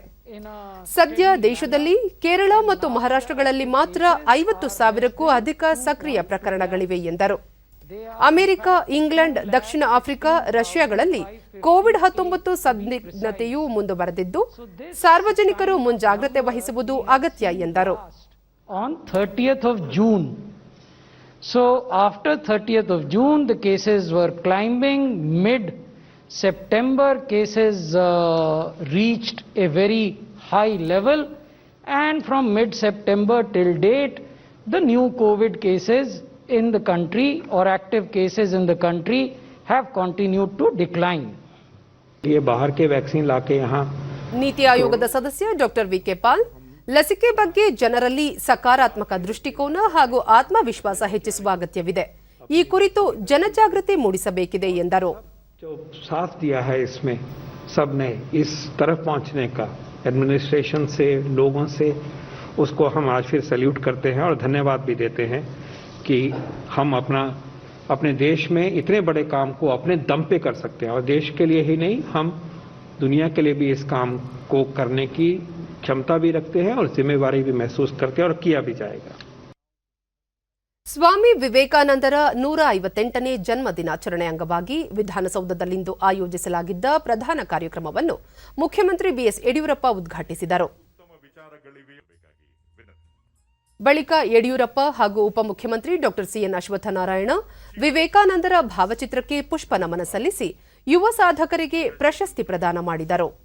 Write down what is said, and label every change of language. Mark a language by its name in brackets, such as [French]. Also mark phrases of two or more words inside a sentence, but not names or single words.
[Kannada] ಸದ್ಯ ದೇಶದಲ್ಲಿ ಕೇರಳ ಮತ್ತು ಮಹಾರಾಷ್ಟ್ರಗಳಲ್ಲಿ ಮಾತ್ರ 50,000ಕ್ಕೂ ಅಧಿಕ ಸಕ್ರಿಯ ಪ್ರಕರಣಗಳಿವೆ ಎಂದರು. ಅಮೆರಿಕ, ಇಂಗ್ಲೆಂಡ್, ದಕ್ಷಿಣ ಆಫ್ರಿಕಾ, ರಷ್ಯಾಗಳಲ್ಲಿ ಕೋವಿಡ್-19 ಸಂದಿಗ್ಧತೆಯು ಮುಂದುವರೆದಿದ್ದು, ಸಾರ್ವಜನಿಕರು ಮುಂಜಾಗ್ರತೆ ವಹಿಸುವುದು ಅಗತ್ಯ ಎಂದರು. [English] On 30th of June. So after 30th of June, the cases were climbing. Mid-September, cases reached a very high level. And from mid-September till date, the new COVID cases in the country or active cases in the country have continued to decline. [Hindi] ये बाहर के वैक्सीन लाके यहाँ [Kannada] ನೀತಿ ಆಯೋಗದ ಸದಸ್ಯ ಡಾಕ್ಟರ್ ವಿಕೆ ಪಾಲ್, ಲಸಿಕೆ ಬಗ್ಗೆ ಜನರಲ್ಲಿ ಸಕಾರಾತ್ಮಕ ದೃಷ್ಟಿಕೋನ ಹಾಗೂ ಆತ್ಮವಿಶ್ವಾಸ ಹೆಚ್ಚಿಸುವ ಅಗತ್ಯವಿದೆ. ಈ ಕುರಿತು ಜನಜಾಗೃತಿ ಮೂಡಿಸಬೇಕಿದೆ ಎಂದರು. [Hindi] जो साथ दिया है इसमें सबने इस तरफ पहुंचने का एडमिनिस्ट्रेशन से, लोगों से, उसको हम आज फिर सैल्यूट करते हैं और धन्यवाद भी देते हैं कि हम अपने देश में इतने बड़े काम को अपने दम पे कर सकते हैं और देश के लिए ही नहीं, हम दुनिया के लिए भी इस काम को करने की क्षमता भी रखते हैं और जिम्मेवारी भी महसूस करते हैं और किया भी जाएगा. [Kannada] ಸ್ವಾಮಿ ವಿವೇಕಾನಂದರ 158ನೇ ಜನ್ಮ ದಿನಾಚರಣೆ ಅಂಗವಾಗಿ ವಿಧಾನಸೌಧದಲ್ಲಿಂದು ಆಯೋಜಿಸಲಾಗಿದ್ದ ಪ್ರಧಾನ ಕಾರ್ಯಕ್ರಮವನ್ನು ಮುಖ್ಯಮಂತ್ರಿ ಬಿಎಸ್ ಯಡಿಯೂರಪ್ಪ ಉದ್ಘಾಟಿಸಿದರು. ಬಳಿಕ ಯಡಿಯೂರಪ್ಪ ಹಾಗೂ ಉಪಮುಖ್ಯಮಂತ್ರಿ ಡಾಕ್ಟರ್ ಸಿಎನ್ ಅಶ್ವತ್ಥನಾರಾಯಣ ವಿವೇಕಾನಂದರ ಭಾವಚಿತ್ರಕ್ಕೆ ಪುಷ್ಪ ನಮನ ಸಲ್ಲಿಸಿ ಯುವ ಸಾಧಕರಿಗೆ ಪ್ರಶಸ್ತಿ ಪ್ರದಾನ ಮಾಡಿದರು.